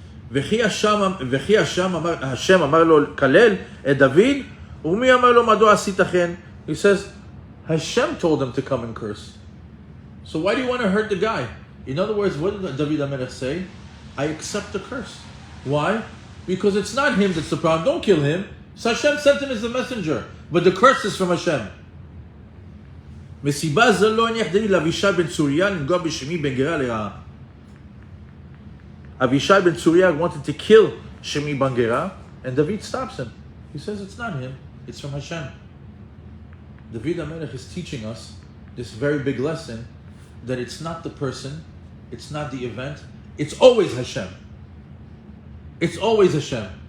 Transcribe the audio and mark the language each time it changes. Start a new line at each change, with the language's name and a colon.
Hebrew: וכי השם אמר לו כלל את דוד, ומי אמר לו מדוע עשית כן?
English: He says, Hashem told him to come and curse. So why do you want to hurt the guy? In other words, what did David HaMelech say? I accept the curse. Why? Because it's not him that's the problem. Don't kill him. So Hashem sent him as the messenger. But the curse is from Hashem.
Hebrew: מסיבה זו לא הניח דוד לאבישי בן צוריה לנגוע בשמי בן גרה לרעה.
English: Avishai ben Tzuriah wanted to kill Shimei ben Gera, and David stops him. He says it's not him, it's from Hashem. David HaMelech is teaching us this very big lesson that it's not the person, it's not the event, it's always Hashem. It's always Hashem.